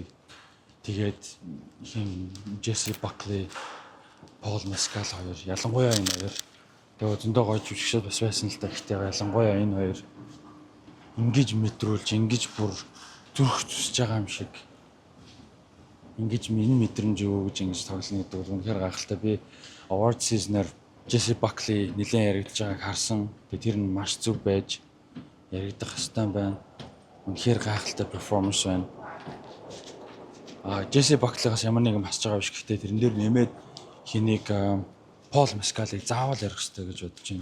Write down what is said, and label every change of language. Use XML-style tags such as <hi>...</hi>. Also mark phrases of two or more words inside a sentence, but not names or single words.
<mn>Тэгээд хин Jesse Buckley, Paul Mescal хоёр ялангуяа энэ хоёр тэгээд зөндөө гоё жүжигчд бас байсан л да. Гэхдээ ялангуяа энэ хоёр ингэж мэдрүүлж, ингэж бүр зүрх зүсэж байгаа юм шиг ингэж миний мэдрэмж юу гэж ингэж тоглоно гэдэг бол үнэхээр гайхалтай. Би</mn> <en>award season-</en> <mn>аар Jesse Buckley нэлээд яригдж байгааг харсан. Тэр нь маш зөв байж яригдах хэвээр байна. Үнэхээр гайхалтай перформанс байна. Jesse Buckley-гаас ямар нэгэн басж байгаа биш. Гэхдээ тэрэн дээр нэмээд хэнийг Paul Mescal-ыг заавал ярих хэрэгтэй гэж бодож байна.</mn>